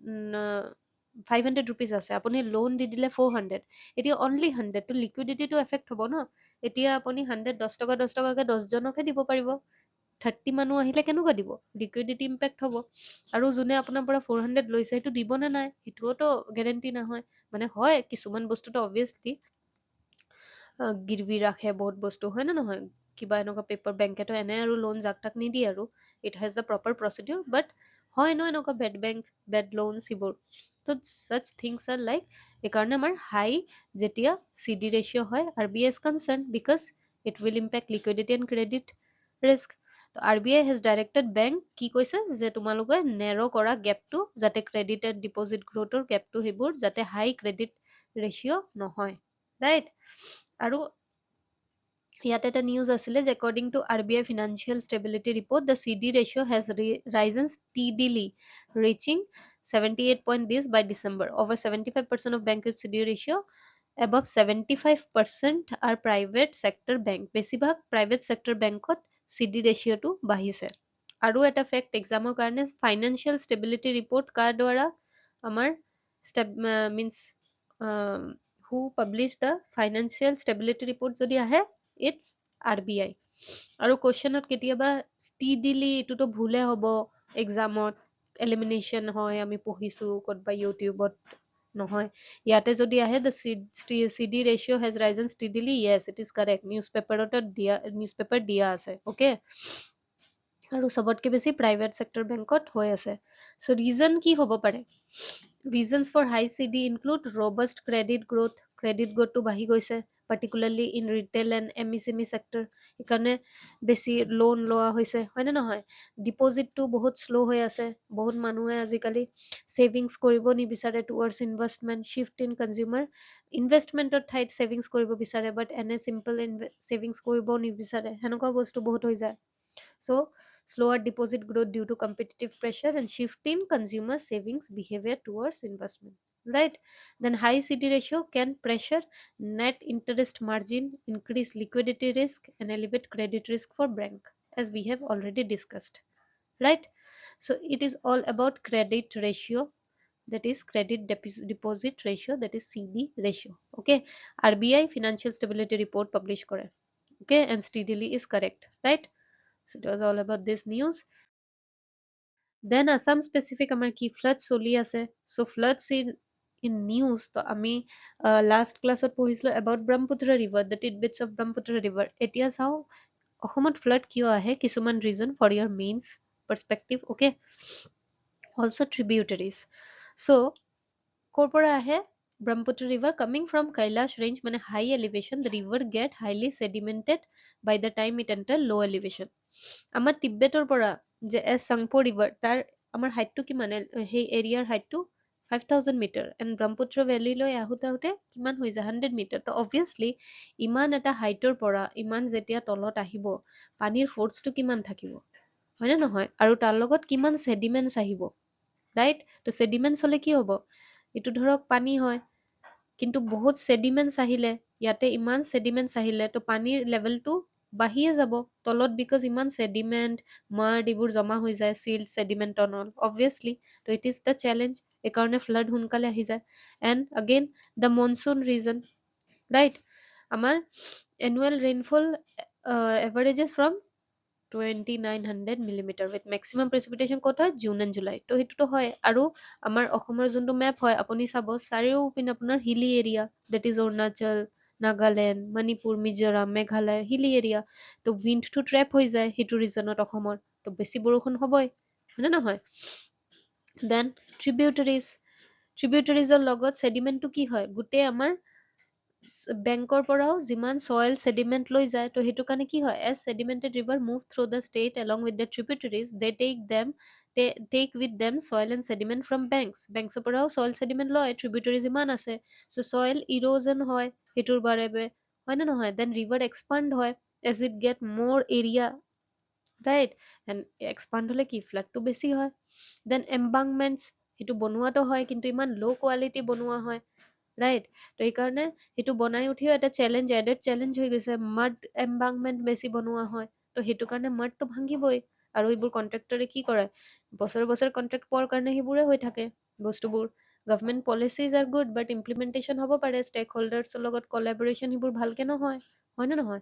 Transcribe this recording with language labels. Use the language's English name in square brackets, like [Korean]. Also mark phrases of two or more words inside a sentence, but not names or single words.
[Assamese] 500 rupees আছে আপুনি লোন দি দিলে 400 এতিয়া অনলি 100 তো [English] liquidity effect [Assamese] হ'ব ন এতিয়া আপুনি 100 10 টকা 10 টকাকে 10 জনকে দিব পাৰিব 30 মানুহ আহিলে কেনেকুৱা দিব [English] liquidity impact [Assamese] হ'ব আৰু যোনে আপোনাৰ পৰা 400 লৈছে সেইটো দিব নে নাই সেইটোওতো গেৰেণ্টি নহয় মানে হয় কিছুমান বস্তুটো অবভিয়াছলি গিৰবি ৰাখে বহুত বস্তু হয় নে নহয় কিবা এনেকুৱা পেপাৰ বেংকেতো এনে আৰু লোন যাক তাক নিদিয়ে আৰু [English] it has the proper procedure but [Assamese] হয় ন এনেকুৱা [English] bad bank bad loans [Assamese] এইবোৰ তো [English] such things are like [Assamese] এইকাৰণে আমাৰ হাই যেতিয়া [English] CD ratio [Assamese] হয় [English] RBI is concerned because it will impact liquidity and credit risk [Assamese] তো [English] RBI has directed bank [Assamese] কি কৈছে যে তোমালোকে নেৰ' কৰা গেপটো যাতে [English] credit and deposit growth gap [Assamese] সেইবোৰ যাতে [English] high credit ratio' [Assamese] নহয় ৰাইট আৰু ইয়াত এটা নিউজ আছিলে যে [English] according to RBI financial stability report the CD ratio has risen steadily reaching 78 point this by December over 75% of bank CD ratio above 75% are private sector bank বেছিভাগ private sector bankত CD ratio [Assamese] টো বাঢ়িছে আৰু এটা [English] fact examৰ কাৰণে financial stability report [Assamese] কাৰ দ্বাৰা আমাৰ [English] means who publish the financial stability report [Assamese] যদি আহে [English] it's RBI [Assamese] আৰু কুৱেশ্যনত কেতিয়াবা স্পিডিলি এইটোতো ভুলে হ'ব এক্সামত এলিমিনেশ্যন হয় আমি পঢ়িছো ক'তবা ইউটিউবত নহয় ইয়াতে যদি আহে [English] the CD ratio has risen steadily yes it is correct [Assamese] নিউজপেপাৰ দিয়া আছে okay আৰু চবতকে বেছি [English] private sector bank [Assamese] হৈ আছে [English] so reason [Assamese] কি হ'ব পাৰে [English] reasons for high CD include robust credit growth [Assamese] টো বাঢ়ি গৈছে [English] particularly in retail and MSME sector [Assamese] সেইকাৰণে বেছি লোন লোৱা হৈছে হয়নে নহয় ডিপজিটটো বহুত শ্ল' হৈ আছে বহুত মানুহে আজিকালি ছেভিংছ কৰিব নিবিচাৰে [English] towards investment shift in consumer [Assamese] ইনভেষ্টমেণ্টৰ ঠাইত ছেভিংছ কৰিব বিচাৰে বাট এনে চিম্পল ছেভিংছ কৰিব নিবিচাৰে সেনেকুৱা বস্তু বহুত হৈ যায় [English] so slower deposit growth due to competitive pressure and shift in consumer savings behavior towards investment right then high CD ratio can pressure net interest margin increase liquidity risk and elevate credit risk for bank as we have already discussed right so it is all about credit ratio that is credit deposit ratio that is CD ratio okay RBI financial stability report publish kore okay and steadily is correct right so it was all about this news then Assam specific [Assamese] আমাৰ কি flood চলি আছে [English] so floods in news [Assamese] তো আমি last classত পঢ়িছিলো [English] about Brahmaputra river the tidbits of Brahmaputra river [Assamese] এতিয়া চাও অসমত flood কিয় আহে কিছুমান [English] reason for your mains perspective okay Also tributaries. [Assamese] So কৰ পৰা আহে? [English] Brahmaputra river coming from Kailash range, মানে high elevation, the river get highly sedimented by the time it enter low elevation. [Assamese] আমাৰ তিব্বেতৰ পৰা যে চাংপো river, তাৰ আমাৰ হাইটটো কিমান? সেই এৰিয়াৰ হাইটটো 5000 মিটাৰ, এণ্ড ব্ৰহ্মপুত্ৰ ভেলীলৈ আহোঁতে আহোঁতে কিমান হৈ যায়? 100 মিটাৰ। তো অবভিয়াছলি ইমান এটা হাইটৰ পৰা ইমান যেতিয়া তলত আহিব, পানীৰ ফ'ৰ্চটো কিমান থাকিব, হয়নে নহয়? আৰু তাৰ লগত কিমান ছেডিমেণ্টছ আহিব, ৰাইট? তো ছেডিমেণ্টছ হ'লে কি হ'ব? এইটো ধৰক পানী হয়, কিন্তু বহুত ছেডিমেণ্টছ আহিলে, ইয়াতে ইমান ছেডিমেণ্টছ আহিলে, তো পানীৰ লেভেলটো বাঢ়িয়ে যাব তলত, বিকজ ইমান ছেডিমেণ্ট মাৰ্ড এইবোৰ জমা হৈ যায়, [English] silt sediment on all, [Assamese] অবভিয়াছলি। তো [English] it is the challenge, [Assamese] এইকাৰণে ফ্লাড সোনকালে আহি যায়। [English] And again the monsoon reason, right? আমাৰ annual rainfall averages from 2900 millimeter with maximum precipitation ক'ত হয়? June and July. [Assamese] তো সেইটোতো হয়। আৰু আমাৰ অসমৰ যোনটো মেপ হয়, আপুনি চাব চাৰিওপিনে আপোনাৰ হিলি এৰিয়া, [English] that is Arunachal, [Assamese] নাগালেণ্ড, মণিপুৰ, মিজোৰাম, মেঘালয়, হিলি এৰিয়া। তো উইণ্ডটো ট্ৰেপ হৈ যায় সেইটো ৰিজনত অসমৰ, তো বেছি বৰষুণ হ'বই, হয়নে নহয়? দেন ট্ৰিবিউটাৰিজৰ লগত ছেডিমেণ্টটো কি হয়? গোটেই আমাৰ বেংকৰ পৰাও যিমান [English] soil sediment [Assamese] লৈ যায়, তো সেইটো কাৰণে কি হয়? [English] As sedimented river move through the state along with the tributaries, they take with them soil and sediment from banksৰ পৰাও soil sediment লয়, tributaries যিমান আছে। [Assamese] So soil erosion হয় সেইটোৰ বাবে, হয় নে নহয়? [English] Then river expand হয় as it get more area, right? [Assamese] And expand হলে কি? ফ্লাডটো বেছি হয়। [English] Then embankments, [Assamese] সেইটো বনোৱাটো হয়, কিন্তু ইমান [English] low quality [Assamese] বনোৱা হয়, ৰাইট? তো এইকাৰণে সেইটো বনাই উঠিও এটা চেলেঞ্জ, [English] added challenge [Assamese] হৈ গৈছে। [English] mud embankment [Assamese] বেছি বনোৱা হয়, তো সেইটো কাৰণে মাডটো ভাঙিবই। আৰু এইবোৰ কণ্ট্ৰেক্টৰে কি কৰে? বছৰ বছৰ কণ্ট্ৰেক্ট পোৱাৰ কাৰণে সেইবোৰে হৈ থাকে বস্তুবোৰ। [English] government policies are good, but implementation [Assamese] হ'ব পাৰে ষ্টেক হোল্ডাৰ্ছৰ লগত কলাবৰেশ্যন, সেইবোৰ ভালকে নহয়, হয় নে নহয়?